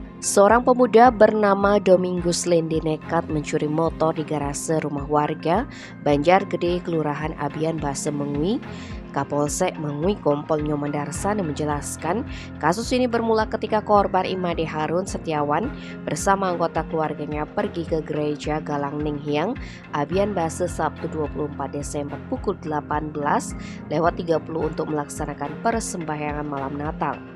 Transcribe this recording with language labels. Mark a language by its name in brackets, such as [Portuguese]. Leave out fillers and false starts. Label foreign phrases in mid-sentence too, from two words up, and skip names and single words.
[Indonesian] Seorang pemuda bernama Domingus Lendi nekat mencuri motor di garase rumah warga Banjargede, Kelurahan Abian Base Mengui. Kapolsek Mengui Kompol Nyoman Darsani menjelaskan kasus ini bermula ketika korban Imade Harun Setiawan bersama anggota keluarganya pergi ke gereja Galang Ninghyang, Abian Base Sabtu 24 Desember pukul 18.30 untuk melaksanakan persembahyangan malam Natal.